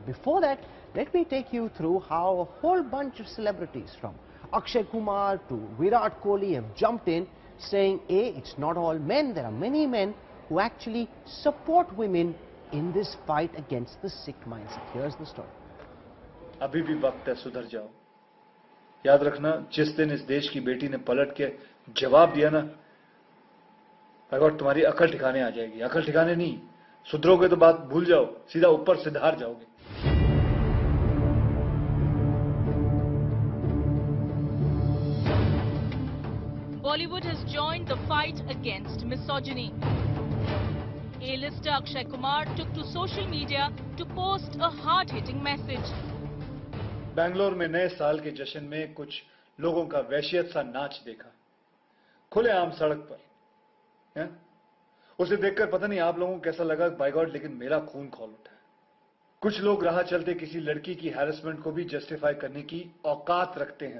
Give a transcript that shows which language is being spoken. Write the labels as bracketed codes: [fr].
[en] Before that, let me take you through how a whole bunch of celebrities, from Akshay Kumar to Virat Kohli, have jumped in saying, A, it's not all men. There are many men who actually support women in this fight against the sick mindset. Here's the story. [hi] अभी भी वक्त है, सुधर जाओ. याद रखना, जिस दिन इस देश की बेटी ने पलट के जवाब दिया ना, अगर तुम्हारी अकल ठिकाने आ जाएगी. अकल ठिकाने नहीं, सुधरोगे तो बात भूल जाओ, सीधा ऊपर से धार जाओगे. [en] Bollywood has joined the fight against misogyny. A-lister Akshay Kumar took to social media to post a hard-hitting message. [hi] Bangalore में नए साल के जश्न में कुछ लोगों का वहशियत सा नाच देखा, खुलेआम सड़क पर. उसे देखकर पता नहीं आप लोगों को कैसा लगा, बाय गॉड, लेकिन मेरा खून खौल उठा. कुछ लोग राह चलते किसी लड़की की हैरेसमेंट को भी जस्टिफाई करने की औकात रखते हैं.